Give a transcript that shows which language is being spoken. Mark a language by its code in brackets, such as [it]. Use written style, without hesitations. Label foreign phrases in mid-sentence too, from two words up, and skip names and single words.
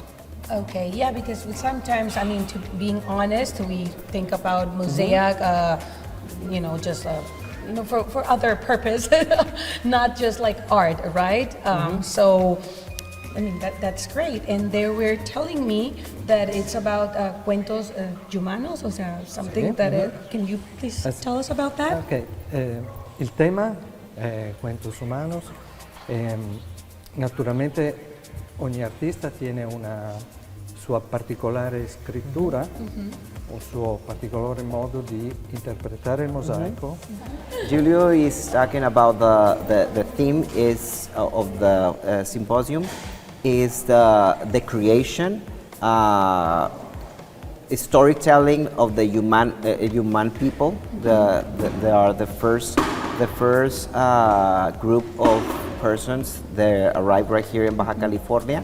[en] Okay, yeah, because sometimes, I mean, to being honest, we think about mosaic, just for other purpose, not just like art, right? So, I mean, that's great. And they were telling me that it's about [es] cuentos humanos, o sea, [en] something that can you please tell us about that? [it] Okay, il tema è [es] cuentos humanos. [it] Naturalmente ogni artista tiene una sua particolare scrittura, un suo particolare modo di interpretare il mosaico. [en] Julio is talking about the theme is of the symposium is the creation, storytelling of the human people. They are the first group of persons that arrive right here in Baja California.